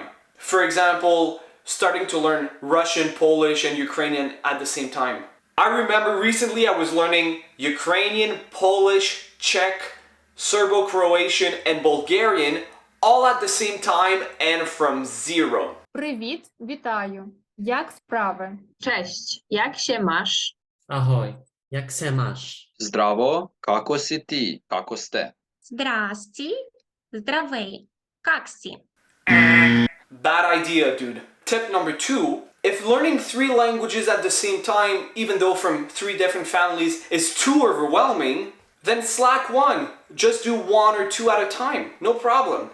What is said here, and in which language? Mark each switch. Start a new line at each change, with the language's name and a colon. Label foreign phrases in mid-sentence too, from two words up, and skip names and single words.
English: For example, starting to learn Russian, Polish, and Ukrainian at the same time. I remember recently I was learning Ukrainian, Polish, Czech, Serbo-Croatian, and Bulgarian all at the same time and from 0.
Ukrainian: Привіт, вітаю. Як справи?
Polish: Cześć, jak się masz?
Czech: Ahoj, jak se máš?
Serbian: Zdravo, kako si ti? Kako ste?
Bulgarian: Здрасти, здравей, как си?
English: Bad idea, dude. Tip number 2, if learning 3 languages at the same time, even though from 3 different families, is too overwhelming, then slack 1. Just do 1 or 2 at a time. No problem.